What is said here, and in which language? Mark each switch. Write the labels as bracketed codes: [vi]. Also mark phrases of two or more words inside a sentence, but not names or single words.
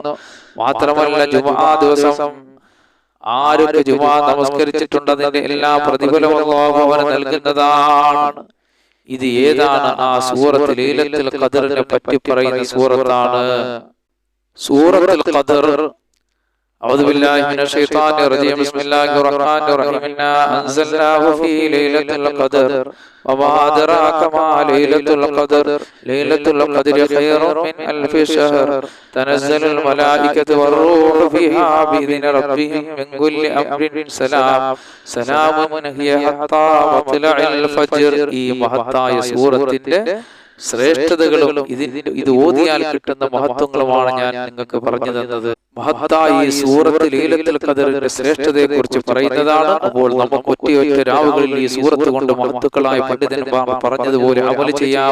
[ml] മാത്രമല്ല, ജുമുഅ ദിവസം ആരൊക്കെ ജുമുഅ നമസ്കരിച്ചിട്ടുണ്ട് അതിന്റെ എല്ലാ പ്രതിഫലവും അല്ലാഹു അവന് നൽകുന്നതാണ്. ഇത് ഏതാണ്? ആ സൂറത്ത് ലൈലത്തുൽ ഖദറിനെ പറ്റി പറയുന്ന സൂറത്താണ്. സൂറത്തുൽ ഖദർ. [ar] أعوذ بالله من الشيطان الرجيم. بسم الله الرحمن الرحيم. إنا أنزلناه في ليلة القدر وما أدراك ما ليلة القدر. ليلة القدر خير من 1000 شهر. تنزل الملائكة والروح فيها بإذن ربهم من كل أمر. سلام هي حتى مطلع الفجر. [ml] ഈ മഹത്തായ സൂറത്തിന്റെ ശ്രേഷ്ഠതകളും ഇത് ഓതിയാൽ കിട്ടുന്ന മഹത്വങ്ങളുമാണ് ഞാൻ നിങ്ങൾക്ക് പറഞ്ഞു തന്നത്. മഹത്തായ ഈ സൂറത്ത് ലൈലത്തുൽ ഖദറിന്റെ ശ്രേഷ്ഠതയെ കുറിച്ച് പറയുന്നതാണ്. അപ്പോൾ നമുക്ക് ഒറ്റ രാവുകളിൽ ഈ സൂറത്ത് കൊണ്ട് മഹത്തുക്കളായ പണ്ഡിതന്മാർ പറഞ്ഞതുപോലെ അമൽ ചെയ്യാം.